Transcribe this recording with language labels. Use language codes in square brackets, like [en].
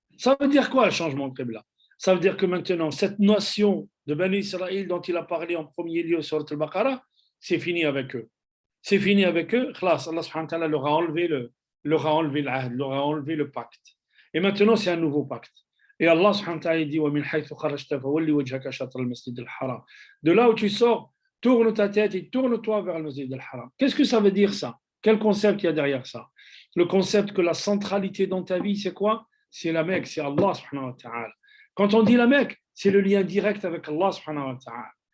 [fr] Ça veut dire quoi, le changement de qibla? Ça veut dire que maintenant, cette notion de Bani Israël dont il a parlé en premier lieu sur Al-Baqarah, c'est fini avec eux. C'est fini avec eux. Khlas, Allah subhanahu wa ta'ala leur a enlevé le leur a enlevé l'ahd, leur a enlevé le pacte. Et maintenant, c'est un nouveau pacte. Et Allah subhanahu wa ta'ala dit [ar] وَمِنْ حَيْثُ خَرَجْتَ فَوَلِّ وَجْهَكَ شَطْرَ الْمَسْجِدِ الْحَرَامِ. [fr] De là où tu sors, tourne ta tête et tourne-toi vers le Masjid al-Haram. Qu'est-ce que ça veut dire ça? Quel concept il y a derrière ça? Le concept que la centralité dans ta vie, c'est quoi? C'est la Mecque, c'est Allah subhanahu wa ta'ala. Quand on dit la Mecque, c'est le lien direct avec Allah subhanahu wa ta'ala.